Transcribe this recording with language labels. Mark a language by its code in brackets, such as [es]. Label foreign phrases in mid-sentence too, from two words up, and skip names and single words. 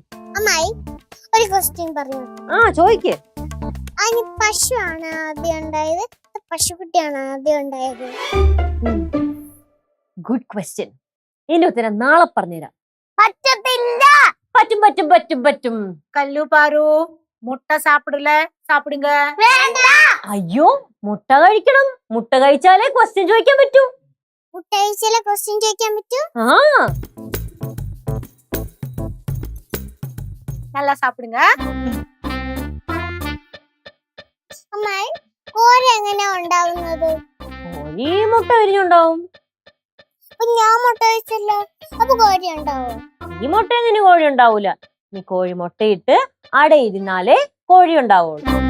[ml] അമ്മായി, ഒരു ക്വസ്റ്റ്യൻ പറയൂ. ചോദിക്ക്. അതിന് പശുവാണ് ആദ്യം ഉണ്ടായത് പശുക്കുട്ടിയാണ് ആദ്യം ഉണ്ടായത്? [en] good question. [ml] ഇതിന്റെ ഉത്തരം നാളെ പറഞ്ഞുതരാം. പറ്റത്തില്ല. പറ്റും പറ്റും പറ്റും പറ്റും. [ta] கல்லு பாரு, முட்டை சாப்பிடல, சாப்பிடுங்க. [ml] വേണ്ട. അയ്യോ, മുട്ട കഴിക്കണം. മുട്ട കഴിച്ചാലേ ക്വസ്റ്റ്യൻ ചോദിക്കാൻ പറ്റൂ. മുട്ട കഴിച്ചാലേ ക്വസ്റ്റ്യൻ ചോദിക്കാൻ പറ്റൂ. [ta] நல்லா சாப்பிடுங்க. [ml] അമ്മായി, കോഴി എങ്ങനെയാ ഉണ്ടാവുന്നത്? കോഴി മുട്ട വിരിഞ്ഞുണ്ടാവും. അപ്പൊ ഞാൻ മുട്ട കഴിച്ചല്ലോ, അപ്പൊ കോഴി ഉണ്ടാവോ? ഈ മുട്ട നിന് കോഴി ഉണ്ടാവൂല. നീ കോഴി മുട്ടയിട്ട് അടയിരുന്നാലേ കോഴി ഉണ്ടാവുള്ളൂ.